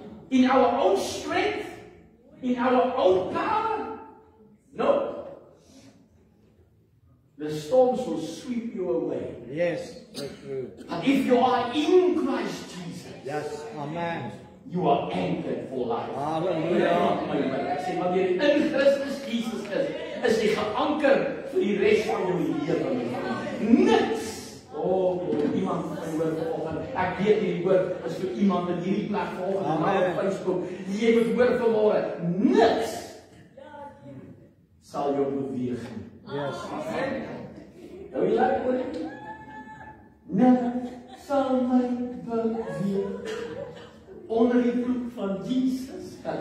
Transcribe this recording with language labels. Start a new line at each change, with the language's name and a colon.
English: In our own strength, in our own power, no. The storms will sweep you away. Yes, that's true. But if you are in Christ Jesus, Yes, amen. you are anchored for life. Hallelujah.
Afrikaans: Ek sê, wanneer jy in Christus Jesus is jy geanker vir die res van jou lewe. Niks. Oh, iemand van hoor vanoggend. Ek weet hierdie woord is vir iemand in hierdie plek vanoggend op Facebook. Jy moet hoor vanmôre, niks sal jou beweeg nie. Yes. Nou jy like hoor? Niks sal my beweeg onder die bloed van Jesus.